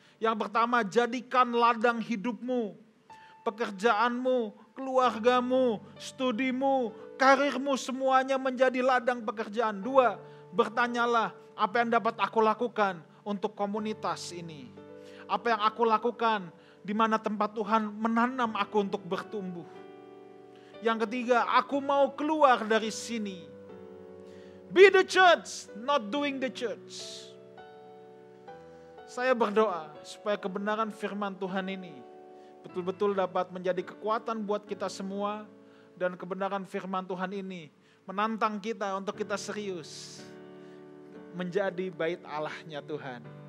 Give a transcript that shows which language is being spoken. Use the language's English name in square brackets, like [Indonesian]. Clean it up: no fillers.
[Indonesian] Yang pertama, jadikan ladang hidupmu, pekerjaanmu, keluargamu, studimu, karirmu semuanya menjadi ladang pekerjaan. Dua, bertanyalah apa yang dapat aku lakukan untuk komunitas ini. Apa yang aku lakukan di mana tempat Tuhan menanam aku untuk bertumbuh. Yang ketiga, aku mau keluar dari sini. [English] Be the church, not doing the church. [Indonesian] Saya berdoa supaya kebenaran firman Tuhan ini betul-betul dapat menjadi kekuatan buat kita semua. Dan kebenaran firman Tuhan ini menantang kita untuk kita serius menjadi bait Allahnya Tuhan.